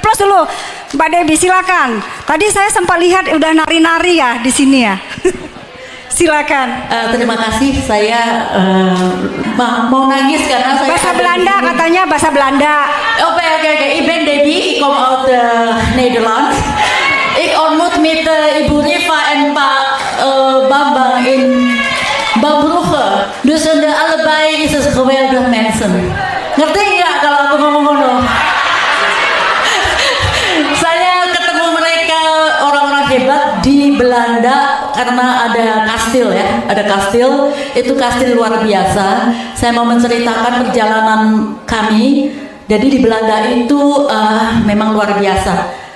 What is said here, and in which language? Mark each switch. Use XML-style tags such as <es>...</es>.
<id>Plus dulu, Mbak Debbie silakan. Tadi saya sempat lihat udah nari-nari ya di sini ya. Silakan. Terima kasih. Saya mau nangis karena saya Bahasa Belanda katanya, bahasa Belanda.</id> <nl>Oké. Ik ben Debbie. Ik kom uit Nederland. Ik ontmoet met Ibu Riva en Pak Bambang in Babbrugge. Dus allebei is het geweldig mensen.</nl> <jv>Ngerti nggak kalau aku ngomong ngono?</jv> <id>Saya ketemu mereka orang-orang hebat di Belanda karena ada kastil ya, ada kastil, itu kastil luar biasa. Saya mau menceritakan perjalanan kami. Jadi di Belanda itu memang luar biasa.</id>